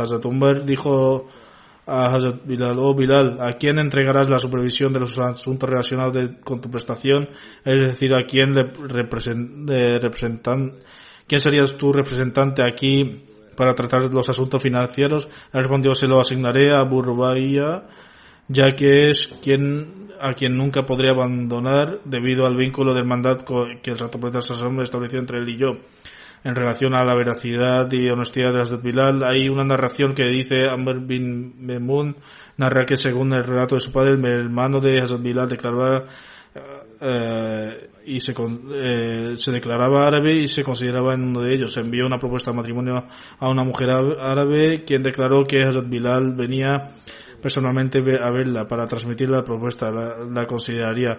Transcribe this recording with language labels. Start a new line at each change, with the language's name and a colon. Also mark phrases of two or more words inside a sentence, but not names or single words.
Spanish: Hazrat Umar dijo a Hazrat Bilal: oh Bilal, ¿a quién entregarás la supervisión de los asuntos relacionados con tu prestación? Es decir, ¿a quién quién serías tu representante aquí para tratar los asuntos financieros? Él respondió: se lo asignaré a Abu Rubaiya, ya que es a quien nunca podré abandonar debido al vínculo de hermandad que el santo profeta Sassam estableció entre él y yo. En relación a la veracidad y honestidad de Hazrat Bilal, hay una narración que dice: Amr bin Memun narra que según el relato de su padre, el hermano de Hazrat Bilal declaraba se declaraba árabe y se consideraba en uno de ellos. Se envió una propuesta de matrimonio a una mujer árabe, quien declaró que Hazrat Bilal venía personalmente a verla para transmitir la propuesta, la consideraría.